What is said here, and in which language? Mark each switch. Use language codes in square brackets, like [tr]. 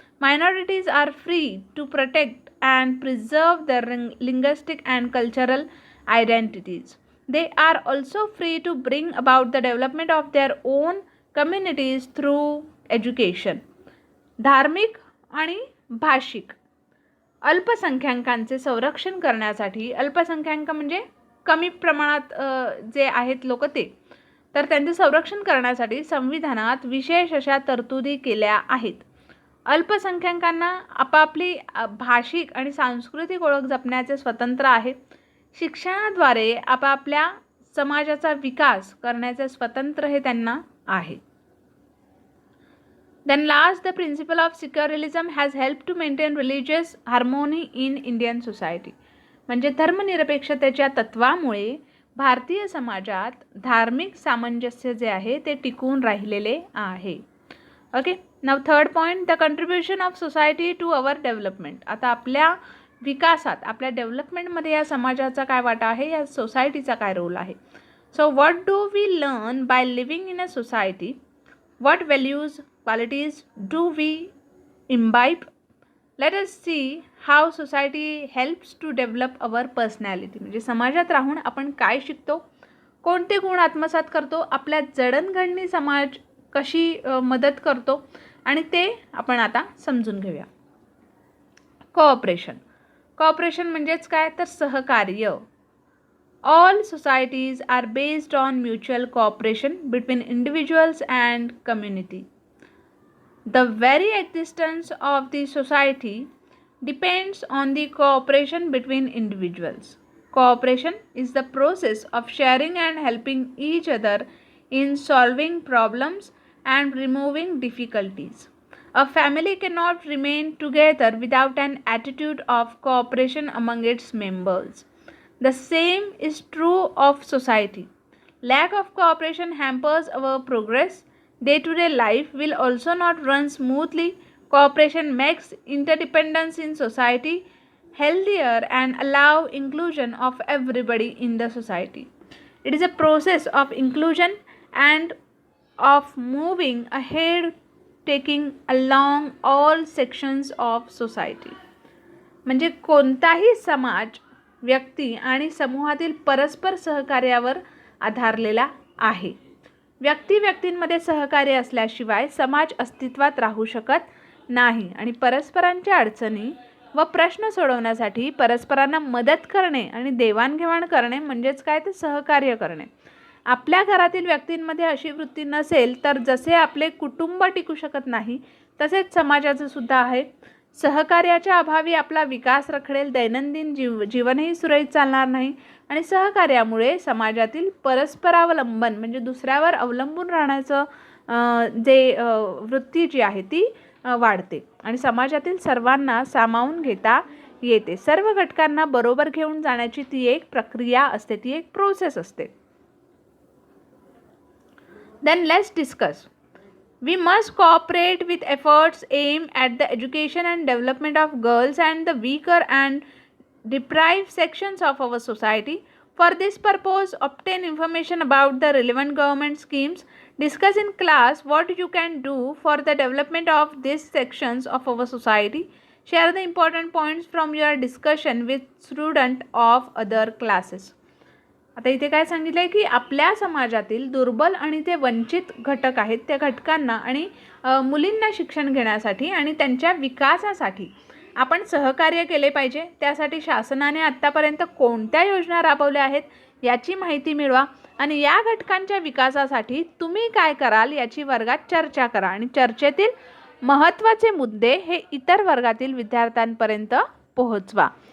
[en] Minorities are free to protect and preserve their linguistic and cultural identities. They are also free to bring about the development of their own communities through education. [mr] धार्मिक आणि भाषिक अल्पसंख्याकांचे संरक्षण करण्यासाठी, अल्पसंख्याक म्हणजे कमी प्रमाणात जे आहेत लोक ते, तर त्यांचे संरक्षण करण्यासाठी संविधानात विशेष अशा तरतुदी केल्या आहेत. अल्पसंख्याकांना आपापली भाषिक आणि सांस्कृतिक ओळख जपण्याचे स्वतंत्र आहे. शिक्षणाद्वारे आपापल्या समाजाचा विकास करण्याचे स्वतंत्र हे त्यांना आहे. Then last, the principle of secularism has helped to maintain religious harmony in Indian society. म्हणजे धर्मनिरपेक्षतेच्या तत्वामुळे भारतीय समाजात धार्मिक सामंजस्य जे आहे ते टिकून राहिलेले आहे. Okay. [en] नाव third point, the contribution of society to our development. [mr] आता आपल्या विकासात, आपल्या डेव्हलपमेंटमध्ये या समाजाचा काय वाटा आहे, या सोसायटीचा काय रोल आहे. [en] So what do we learn by living in a society? What values, qualities do we imbibe? Let us see how society helps to develop our personality. [mr] म्हणजे समाजात राहून आपण काय शिकतो, कोणते गुण आत्मसात करतो, आपल्या जडणघडणी समाज कशी मदत करतो आणि ते आपण आता समजून घेऊया. कोऑपरेशन. कोऑपरेशन म्हणजेच काय, तर सहकार्य. [en] All societies are based on mutual cooperation between individuals and community. The very existence of the society depends on the cooperation between individuals. Cooperation is the process of sharing and helping each other in solving problems and removing difficulties. A family cannot remain together without an attitude of cooperation among its members. The same is true of society. Lack of cooperation hampers our progress. Day-to-day life will also not run smoothly. Cooperation makes interdependence in society healthier and allow inclusion of everybody in the society. It is a process of inclusion and of moving ahead, taking along all sections of society. [mr] म्हणजे कोणताही समाज व्यक्ती आणि समूहातील परस्पर सहकार्यावर आधारलेला आहे. व्यक्तींमध्ये सहकार्य असल्याशिवाय समाज अस्तित्वात राहू शकत नाही आणि परस्परांच्या अडचणी व प्रश्न सोडवण्यासाठी परस्परांना मदत करणे आणि देवाणघेवाण करणे म्हणजेच काय, ते सहकार्य करणे. आपल्या घरातील व्यक्तींमध्ये अशी वृत्ती नसेल तर जसे आपले कुटुंब टिकू शकत नाही तसेच समाजाचं सुद्धा आहे. सहकार्याच्या अभावी आपला विकास रखडेल, दैनंदिन जीवनही सुरळीत चालणार नाही आणि सहकार्यामुळे समाजातील परस्परावलंबन म्हणजे दुसऱ्यावर अवलंबून राहण्याचं जे वृत्ती जी आहे ती वाढते आणि समाजातील सर्वांना सामावून घेता येते. सर्व घटकांना बरोबर घेऊन जाण्याची ती एक प्रक्रिया असते, ती एक प्रोसेस असते. [en] Then let's discuss. We must cooperate with efforts aimed at the education and development of girls and the weaker and deprived sections of our society. For this purpose, obtain information about the relevant government schemes. Discuss in class what you can do for the development of these sections of our society. Share the important points from your discussion with students of other classes. [mr] आता इथे काय सांगितलं आहे की आपल्या समाजातील दुर्बल आणि ते वंचित घटक आहेत त्या घटकांना आणि मुलींना शिक्षण घेण्यासाठी आणि त्यांच्या विकासासाठी आपण सहकार्य केले पाहिजे. त्यासाठी शासनाने आत्तापर्यंत कोणत्या योजना राबवल्या आहेत याची माहिती मिळवा आणि या घटकांच्या विकासासाठी तुम्ही काय कराल याची वर्गात चर्चा करा आणि चर्चेतील महत्त्वाचे मुद्दे हे इतर वर्गातील विद्यार्थ्यांपर्यंत पोहोचवा.